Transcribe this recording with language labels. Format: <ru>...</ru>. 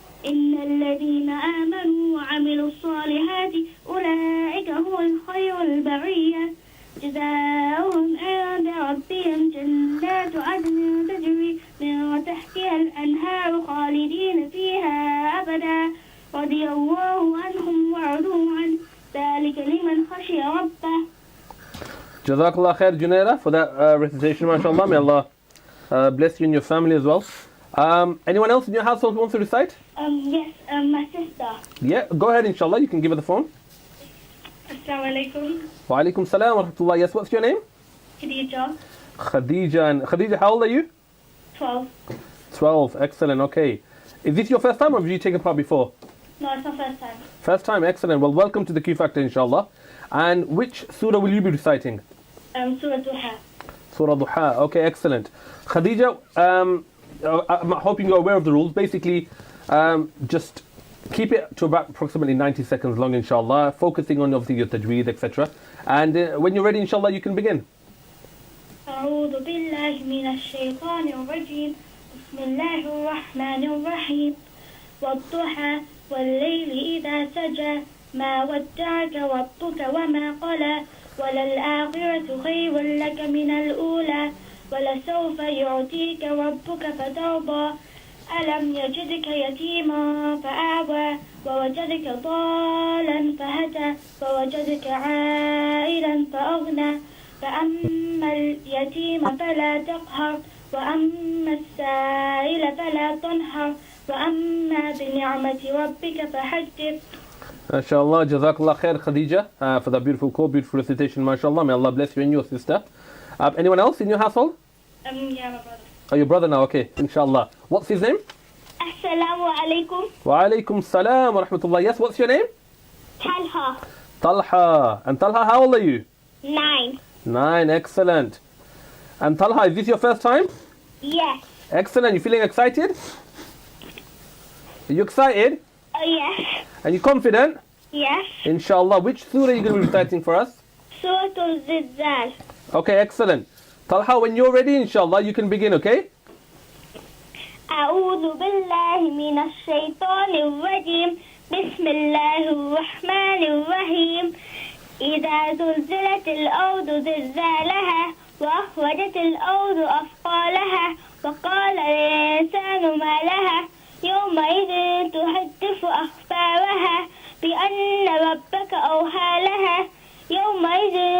<ar>إن الذين آمنوا وعملوا الصالحات أولئك هم الخير البرية جزاؤهم عند ربهم جنات عدن تجري من تحتها الأنهار خالدين فيها أبدا رضي الله عنهم ورضوا عنه ذلك لمن خشي ربه.</ar> <en>Jazakallah khair, Junaira, for that recitation, mashallah. May Allah bless you and your family as well. Anyone else in your household who wants to recite? Yes, my sister. Yeah, go ahead, inshallah. You can give her the phone. Assalamu alaikum. Wa alaikum salam wa rahmatullah. Yes, what's your name? Khadija. Khadija. And Khadija, how old are you? 12. 12. Excellent. Okay. Is this your first time or have you taken part before? No, it's my first time. First time. Excellent. Well, welcome to the Q Factor, inshallah. And which surah will you be reciting? Surah Duha. Surah Duha. Okay, excellent. Khadija, I'm hoping you're aware of the rules. Basically, just keep it to about approximately 90 seconds long, inshallah, focusing on obviously your tajweed, etc. And when you're ready, inshallah, you can begin.</en> <ar>أعوذ بالله من الشيطان الرجيم بسم الله الرحمن الرحيم والضحى والليل إذا سجى ما ودعك ربك وما قلى وللآخرة خير لك من الأولى ولسوف يعطيك ربك فترضى ألم يجدك يتيما فآوى ووجدك ضالا فهدى ووجدك عائلا فأغنى فأما اليتيم فلا تقهر وأما السائل فلا تنهر وأما بنعمة ربك فحدث.</ar> <en>MashaAllah, Jazakallah khair, Khadija, for that beautiful call, beautiful recitation, MashaAllah. May Allah bless you and your sister. Anyone else in your household? Yeah, my brother. Oh, your brother now, okay, inshallah. What's his name? Assalamu alaikum. Wa alaikum salam wa rahmatullah. Yes, what's your name? Talha. Talha. And Talha, how old are you? 9. 9, excellent. And Talha, is this your first time? Yes. Excellent. You feeling excited? Are you excited? Oh, yes. And you confident? Yes. Inshallah. Which surah are you going to be reciting for us? Surah Al-Zilzal. Okay, excellent. Talha, when you're ready, inshallah, you can begin, okay?</en> <ar>أعوذ بالله من الشيطان الرجيم بسم الله الرحمن الرحيم إذا زلزلت الأرض زلزالها وأخرجت الأرض أثقالها وقال الإنسان ما لها يومئذ تحدث أخبارها بأن ربك أوحى لها يومئذ</ar>